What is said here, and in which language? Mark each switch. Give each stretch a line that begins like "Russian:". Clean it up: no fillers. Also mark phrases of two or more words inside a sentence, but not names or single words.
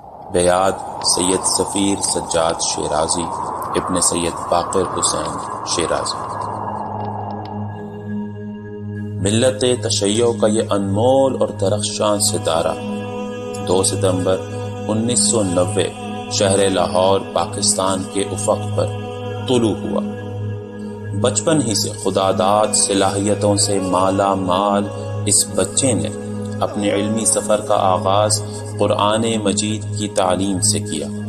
Urdu: بیاد سید سفیر سجاد شیرازی ابن سید باقر حسین شیرازی۔ ملت تشیع کا یہ انمول اور درخشاں ستارہ 2 ستمبر 1990 شہر لاہور پاکستان کے افق پر طلوع ہوا۔ بچپن ہی سے خداداد صلاحیتوں سے مالا مال اس بچے نے اپنے علمی سفر کا آغاز قرآن مجید کی تعلیم سے کیا۔